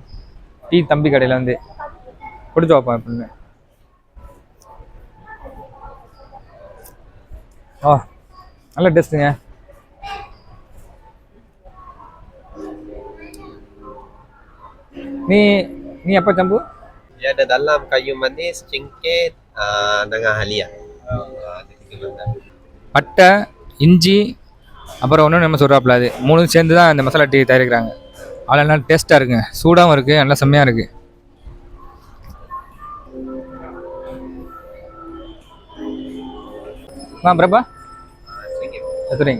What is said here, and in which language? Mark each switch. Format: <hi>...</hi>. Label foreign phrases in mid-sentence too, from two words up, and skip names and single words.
<ta>டீ தம்பி கடையில் வந்து குடிச்சு வைப்போம் எப்படின்னு. நல்ல டேஸ்ட்டுங்க.</ta> <ms>நீ apa campur? Dia ada dalam kayu manis, cengkeh, dengan halia.</ms> <ta>பட்டை, இஞ்சி, அப்புறம் ஒன்று நம்ம சொல்கிறாப்புல அது 3 சேர்ந்து தான் இந்த மசாலா டீ தயாரிக்கிறாங்க. அவ்வளோ நல்லா டேஸ்ட்டாக இருக்குங்க, சூடாகவும் இருக்குது, நல்லா செம்மையாக இருக்குது. பிரபா எத்துறீங்க?</ta>